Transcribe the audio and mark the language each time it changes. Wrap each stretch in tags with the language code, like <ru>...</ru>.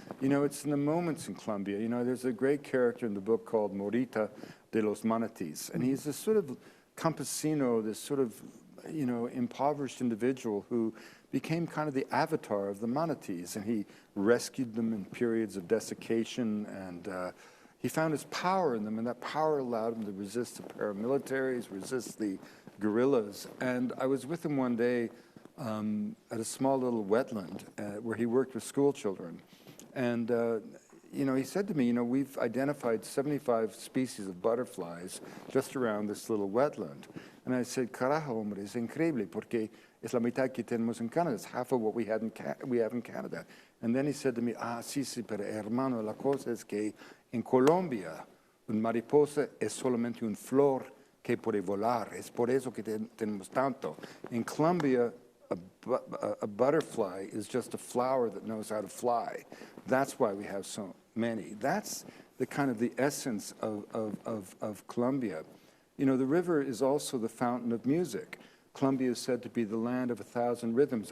<en>You know, it's in the moments in Colombia. You know, there's a great character in the book called Morita de los Manatis, and he's this sort of campesino, this sort of, you know, impoverished individual who became kind of the avatar of the manatees, and he rescued them in periods of desiccation, and he found his power in them, and that power allowed him to resist the paramilitaries, resist the guerrillas. And I was with him one day at a small little wetland where he worked with school children, and you know, he said to me, you know, we've identified 75 species of butterflies just around this little wetland. And I said,</en> <es>carajo, hombre, es increíble, porque es la mitad que tenemos en Canada.</es> <en>It's half of what we have in Canada. And then he said to me,</en> <es>sí, pero hermano, la cosa es que en Colombia, un mariposa es solamente un flor que puede volar. Es por eso que tenemos tanto.</es> <en>In Colombia, a butterfly is just a flower that knows how to fly. That's why we have so many. That's the kind of the essence of Colombia. You know, the river is also the fountain of music. Colombia is said to be the land of 1,000 rhythms.</en>